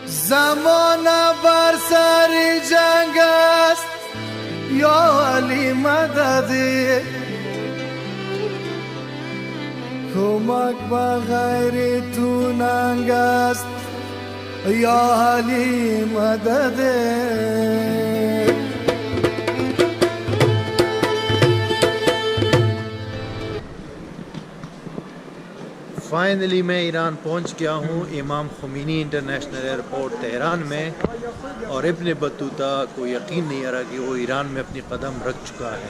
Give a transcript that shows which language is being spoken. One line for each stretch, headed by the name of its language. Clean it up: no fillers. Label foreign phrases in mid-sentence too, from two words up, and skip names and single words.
Persian: زمان بر سر جنگ است یا علی مددی کمک به غیر تو ننگ است یا علی مددی
Hindi: फाइनली मैं ईरान पहुंच गया हूं इमाम खुमैनी इंटरनेशनल एयरपोर्ट तेहरान में। और इब्न बतूता को यकीन नहीं आ रहा कि वो ईरान में अपनी कदम रख चुका है।